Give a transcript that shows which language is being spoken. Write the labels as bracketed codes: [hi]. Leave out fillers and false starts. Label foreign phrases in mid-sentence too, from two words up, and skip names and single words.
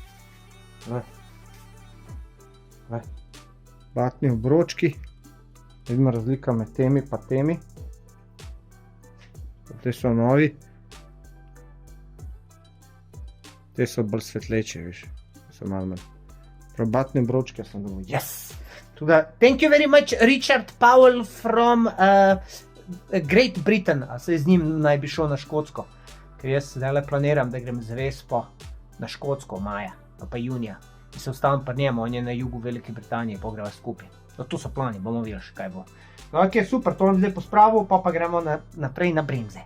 [sl] Batni obročki. Vidimo razlika med temi pa temi. Te so novi. Te so bolj svetleče, viš. So malo manj. Prav batne obročke sem dobil. [en] Yes! Thank you very much, Richard Powell from Great Britain. [sl] A se z njim naj bi šel na Škotsko. Ker jaz zdaj planiram, da grem z Vespo na Škotsko maja, pa junija. In se ostavim pri njemu, on je na jugu Velike Britanije, pogreva skupaj. To so plani, bomo videli še kaj bo. Ok, super, to vam zdaj pospravil, pa gremo naprej na bremze.